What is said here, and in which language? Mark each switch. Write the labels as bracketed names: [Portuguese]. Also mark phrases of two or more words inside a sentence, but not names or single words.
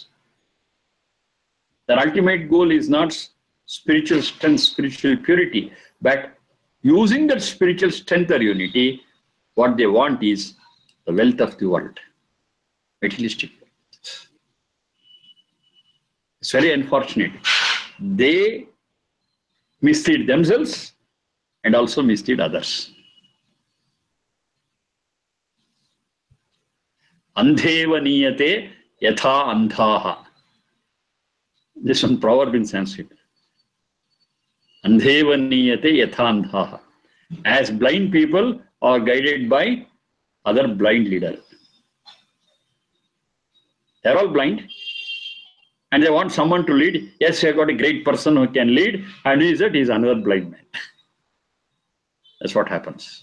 [English] Their ultimate goal is not spiritual strength, spiritual purity, but using that spiritual strength or unity, what they want is the wealth of the world, materialistic wealth. It's very unfortunate. They mislead themselves and also mislead others. [Sanskrit] Andheva niyate yatha andhaha. [English] This one proverb in Sanskrit. [Sanskrit] Andheva niyate yatha andhaha. [English] As blind people are guided by other blind leader. They're all blind. And they want someone to lead. Yes, we have got a great person who can lead. And who is that? He's another blind man. That's what happens.